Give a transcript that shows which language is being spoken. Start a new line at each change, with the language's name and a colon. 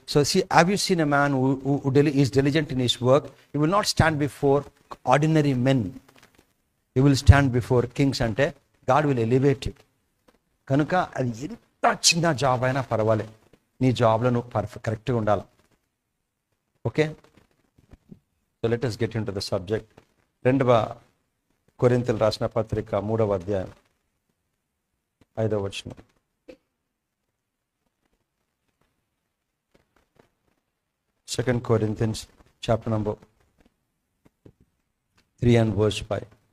English: So have you seen a man who is diligent in his work? You will not stand before ordinary men, you will stand before kings.
Telugu: అంటే
English: God will elevate you.
Telugu: కనుక అది ఎంత చిన్న job అయినా పర్వాలేదు, నీ జాబ్లో నువ్వు కరెక్ట్గా ఉండాలి.
English: Okay, so let us get into the subject.
Telugu: 2వ కొరింథీయులకు రాసిన పత్రిక 3వ అధ్యాయం 5వ వచనం.
English: Second Corinthians chapter number 3 and verse 5.